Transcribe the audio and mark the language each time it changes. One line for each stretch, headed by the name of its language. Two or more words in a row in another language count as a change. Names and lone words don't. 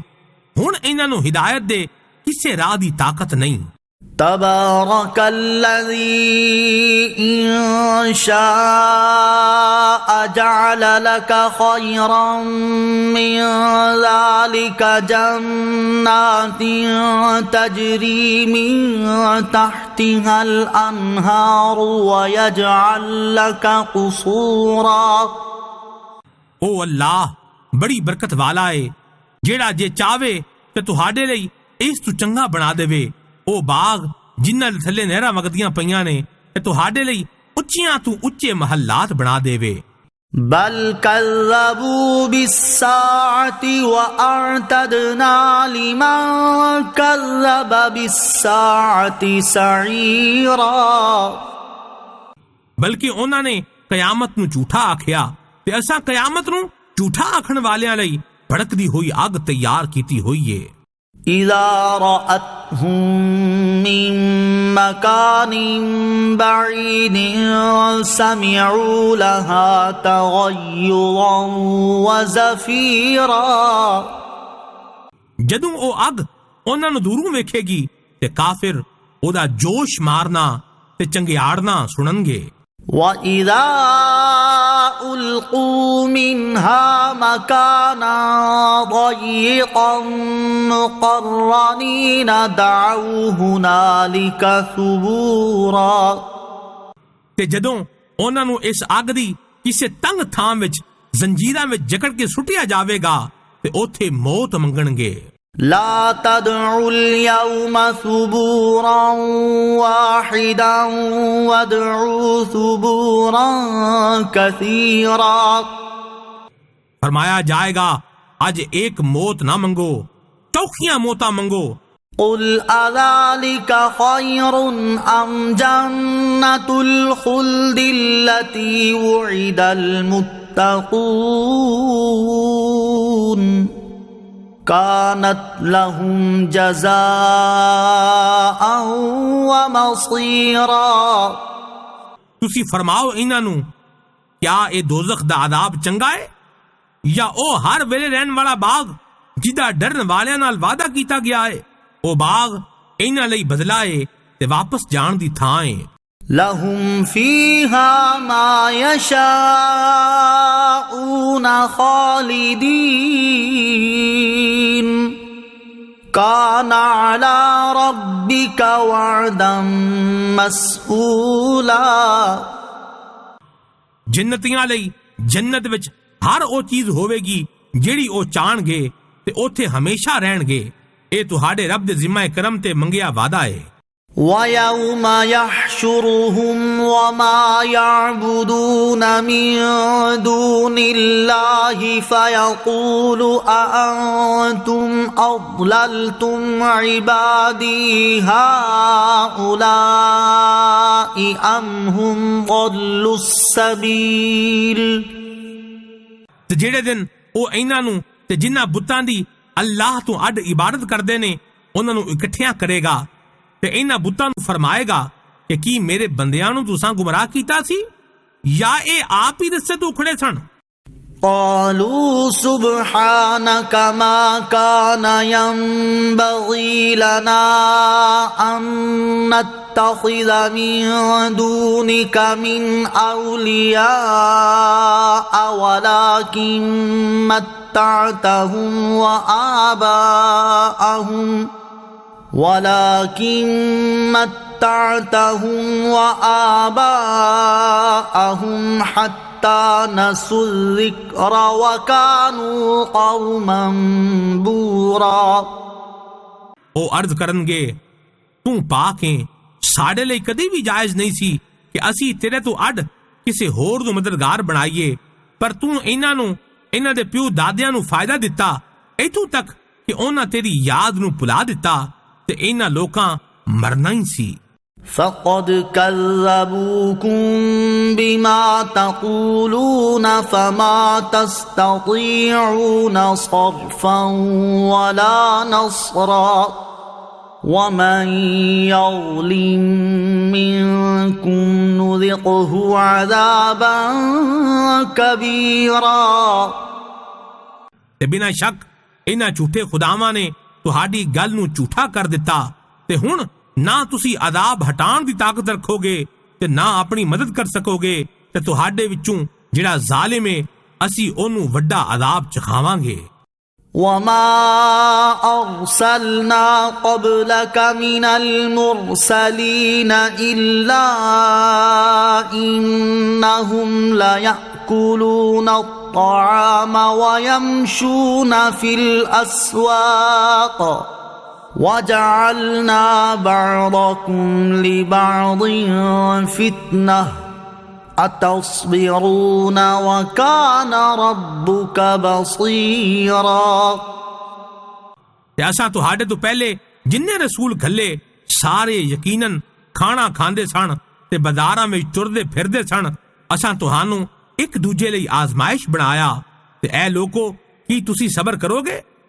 Punjabi: ਹੁਣ ਇਹਨਾਂ ਨੂੰ ਹਿਦਾਇਤ ਦੇ ਕਿਸੇ ਰਾਹ ਦੀ ਤਾਕਤ ਨਹੀਂ।
Arabic: تبارك الذي إن شاء جعل لك خيرا من ذلك جنات تجري من تحتها الأنهار ويجعل لك قصورا۔
Punjabi: او اللہ ਬੜੀ ਬਰਕਤ ਵਾਲਾ ਏ ਜਿਹੜਾ ਜੇ ਚਾਵੇ ਤੇ ਤੁਹਾਡੇ ਲਈ ਇਸ ਤੋਂ ਚੰਗਾ ਬਣਾ ਦੇਵੇ ਉਹ ਬਾਗ ਜਿਨ੍ਹਾਂ ਦੇ ਥੱਲੇ ਨਹਿਰਾਂ ਵਗਦੀਆਂ ਪਈਆਂ ਨੇ ਤੇ ਤੁਹਾਡੇ ਲਈ ਉੱਚੀਆਂ ਤੋਂ ਉੱਚੇ ਮਹੱਲਾਤ ਬਣਾ ਦੇਵੇ।
Arabic: بل كذبوا بالساعة وأعتدنا لمن كذب بالساعة سعيرا۔
Punjabi: ਬਲਕਿ ਉਹਨਾਂ ਨੇ ਕਿਆਮਤ ਨੂੰ ਝੂਠਾ ਆਖਿਆ ਤੇ ਅਸਾਂ ਕਿਆਮਤ ਨੂੰ ਝੂਠਾ ਆਖਣ ਵਾਲਿਆਂ ਲਈ ਭੜਕਦੀ ਹੋਈ ਅੱਗ ਤਿਆਰ ਕੀਤੀ ਹੋਈ ਏ।
Arabic: إذا رأتهم من مكان بعيد سمعوا لها تغيظا وزفيرا۔
Punjabi: ਜਦੋਂ ਉਹ ਅੱਗ ਉਹਨਾਂ ਨੂੰ ਦੂਰੋਂ ਵੇਖੇਗੀ ਤੇ ਕਾਫਿਰ ਉਹਦਾ ਜੋਸ਼ ਮਾਰਨਾ ਤੇ ਚੰਗਿਆੜਨਾ ਸੁਣਨਗੇ।
Arabic: وَإِذَا أُلْقُوا مِنْهَا مَكَانًا ضَيِّقًا مُقَرَّنِينَ دَعَوْا هُنَالِكَ ثُبُورًا۔
Punjabi: ਤੇ ਜਦੋਂ ਉਹਨਾਂ ਨੂੰ ਇਸ ਅੱਗ ਦੀ ਕਿਸੇ ਤੰਗ ਥਾਂ ਵਿੱਚ ਜ਼ੰਜੀਰਾਂ ਵਿੱਚ ਜਕੜ ਕੇ ਸੁੱਟਿਆ ਜਾਵੇਗਾ ਤੇ ਉੱਥੇ ਮੌਤ ਮੰਗਣਗੇ।
Arabic: لا تدعوا اليوم ثبورا واحدا وادعوا ثبورا كثيرا۔
Punjabi: ਫਰਮਾਇਆ ਜਾਏਗਾ ਅੱਜ ਇੱਕ ਮੌਤ ਨਾ ਮੰਗੋ ਚੋਖੀਆਂ ਮੌਤਾਂ ਮੰਗੋ।
Arabic: قل أذلك خير أم جنة الخلد التي وعد المتقون كانت لهم جزاء ومصيرا۔
Punjabi: ਤੁਸੀਂ ਫਰਮਾਓ ਇਹਨਾਂ ਨੂੰ ਕਿਆ ਇਹ ਦੋਜ਼ਖ ਦਾ ਅਜ਼ਾਬ ਚੰਗਾ ਹੈ ਜਾਂ ਉਹ ਹਰ ਵੇਲੇ ਰਹਿਣ ਵਾਲਾ ਬਾਗ ਜਿਹਦਾ ਡਰਨ ਵਾਲਿਆਂ ਨਾਲ ਵਾਅਦਾ ਕੀਤਾ ਗਿਆ ਹੈ। ਉਹ ਬਾਗ ਇਹਨਾਂ ਲਈ ਬਦਲਾ ਹੈ ਤੇ ਵਾਪਸ ਜਾਣ ਦੀ ਥਾਂ ਹੈ।
Arabic: لهم فيها ما يشاءون خالدين كان على ربك وعدا مسئولا۔
Punjabi: ਜੰਨਤੀਆਂ ਲਈ ਜੰਨਤ ਵਿੱਚ ਹਰ ਉਹ ਚੀਜ਼ ਹੋਵੇਗੀ ਜਿਹੜੀ ਉਹ ਚਾਹਣਗੇ ਤੇ ਉੱਥੇ ਹਮੇਸ਼ਾ ਰਹਿਣਗੇ। ਇਹ ਤੁਹਾਡੇ ਰੱਬ ਦੇ ਜ਼ਿੰਮੇ ਕਰਮ ਤੇ ਮੰਗਿਆ ਵਾਅਦਾ ਹੈ।
Arabic: وَيَوْمَ يَحْشُرُهُمْ وَمَا يَعْبُدُونَ مِن دُونِ اللَّهِ فَيَقُولُ أَأَنْتُمْ أَضْلَلْتُمْ عِبَادِي هَؤُلَاءِ أَمْ هُمْ ضَلُّوا السَّبِيلَ۔
Punjabi: ਤੇ ਜਿਹੜੇ ਦਿਨ ਉਹ ਇਹਨਾਂ ਨੂੰ ਤੇ ਜਿਨ੍ਹਾਂ ਬੁੱਤਾਂ ਦੀ ਅੱਲਾਹ ਤੋਂ ਅੱਡ ਇਬਾਦਤ ਕਰਦੇ ਨੇ ਉਹਨਾਂ ਨੂੰ ਇਕੱਠਿਆਂ ਕਰੇਗਾ ਤੇ ਇਹਨਾਂ ਬੁੱਤਾਂ ਨੂੰ ਫਰਮਾਏਗਾ ਕਿ ਕੀ ਮੇਰੇ ਬੰਦਿਆਂ ਨੂੰ ਤੁਸੀਂ ਗੁੰਮਰਾਹ ਕੀਤਾ ਸੀ ਜਾਂ ਇਹ ਆਪ ਹੀ ਰਸਤੇ ਤੋਂ ਖੜੇ ਸਨ।
Arabic: قالوا سبحانك ما كان ينبغي لنا أن نتخذ من دونك من أولياء ولكن متعتهم وآباءهم حتى نسوا الذكر وكانوا قوما بورا۔
Punjabi: ਉਹ ਅਰਜ਼ ਕਰਨਗੇ ਤੂੰ ਪਾਕ ਹੈ ਸਾਡੇ ਲਈ ਕਦੀ ਵੀ ਜਾਇਜ਼ ਨਹੀਂ ਸੀ ਕਿ ਅਸੀਂ ਤੇਰੇ ਤੋਂ ਅੱਡ ਕਿਸੇ ਹੋਰ ਨੂੰ ਮਦਦਗਾਰ ਬਣਾਈਏ ਪਰ ਤੂੰ ਇਹਨਾਂ ਦੇ ਪਿਓ ਦਾਦਿਆਂ ਨੂੰ ਫਾਇਦਾ ਦਿੱਤਾ ਇੱਥੋਂ ਤੱਕ ਕਿ ਉਹਨਾਂ ਤੇਰੀ ਯਾਦ ਨੂੰ ਭੁਲਾ ਦਿੱਤਾ ਤੇ ਇਹਨਾਂ ਲੋਕਾਂ ਮਰਨਾ ਹੀ ਸੀ।
Arabic: فقد كذبوكم بما تقولون فما تستطيعون صرفا ولا نصرا ومن يظلم منكم نذقه عذابا كبيرا।
Punjabi: ਤੇ ਬਿਨਾਂ ਸ਼ੱਕ ਇਹਨਾਂ ਝੂਠੇ ਖੁਦਾਵਾਂ ਨੇ ਤੁਹਾਡੀ ਗੱਲ ਨੂੰ ਝੂਠਾ ਕਰ ਦਿੱਤਾ ਤੇ ਹੁਣ ਨਾ ਤੁਸੀਂ ਅਜ਼ਾਬ ਹਟਾਉਣ ਦੀ ਤਾਕਤ ਰੱਖੋਗੇ ਤੇ ਨਾ ਆਪਣੀ ਮਦਦ ਕਰ ਸਕੋਗੇ ਤੇ ਤੁਹਾਡੇ ਵਿੱਚੋਂ ਜਿਹੜਾ ਜ਼ਾਲਿਮ ਹੈ ਅਸੀਂ ਉਹਨੂੰ ਵੱਡਾ ਅਜ਼ਾਬ ਚਖਾਵਾਂਗੇ।
Arabic: وما أرسلنا قبلك من المرسلين إلا إنهم ليأكلون الطعام ويمشون في الأسواق وجعلنا بعضكم لبعض فتنة أتصبرون وكان ربك بصيرا।
Punjabi: ਤੇ ਅਸਾਂ ਤੁਹਾਡੇ ਤੋਂ ਪਹਿਲੇ ਜਿੰਨੇ ਰਸੂਲ ਘੱਲੇ ਸਾਰੇ ਯਕੀਨਨ ਖਾਣਾ ਖਾਂਦੇ ਸਨ ਤੇ ਬਾਜ਼ਾਰਾਂ ਵਿੱਚ ਤੁਰਦੇ ਫਿਰਦੇ ਸਨ। ਅਸਾਂ ਤੁਹਾਨੂੰ ਇੱਕ ਦੂਜੇ ਲਈ ਆਜ਼ਮਾਇਸ਼ ਬਣਾਇਆ ਤੇ ਐ ਲੋਕੋ ਕੀ ਤੁਸੀਂ ਸਬਰ ਕਰੋਗੇ?